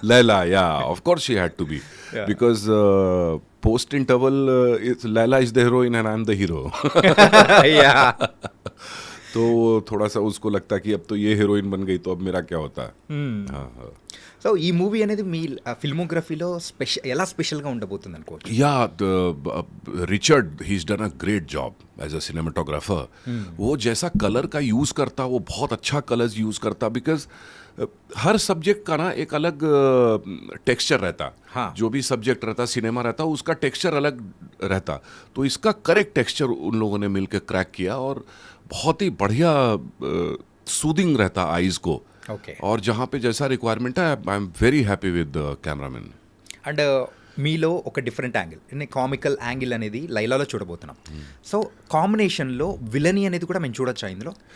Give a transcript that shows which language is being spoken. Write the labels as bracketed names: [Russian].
[English] Laila, yeah, of course she had to be. Yeah. Because post interval, it's Laila is the heroine and I'm the hero. Yeah. [Hindi] तो थोड़ा सा उसको लगता कि अब तो ये हीरोइन बन गई तो अब मेरा क्या होता है. हाँ, हाँ. [Telugu] సో ఈ మూవీ అనేది మీ ఫిల్మోగ్రఫీలో ఎలా స్పెషల్గా ఉండబోతుంది అనుకోవచ్చు. [English] Yeah, Richard, he's done a great job as a cinematographer. [Hindi] वो जैसा कलर का यूज़ करता वो बहुत अच्छा कलर्स यूज़ करता बिकॉज हर सब्जेक्ट का ना एक अलग टेक्सचर रहता. हाँ. जो भी सब्जेक्ट रहता सिनेमा रहता उसका टेक्सचर अलग रहता. तो इसका करेक्ट टेक्सचर उन लोगों ने मिलकर क्रैक किया और बहुत ही बढ़िया सूदिंग रहता आईज को. [English] Okay. [Hindi] और जहाँ पे जैसा रिक्वायरमेंट है [English] I am very happy with cameraman. [Telugu] And మీలో ఒక డిఫరెంట్ యాంగిల్ కామికల్ యాంగిల్ అనేది లైలాలో చూడబోతున్నాం. సో కాంబినేషన్లో విలనీ అనేది కూడా మేము చూడొచ్చా ఇందులో?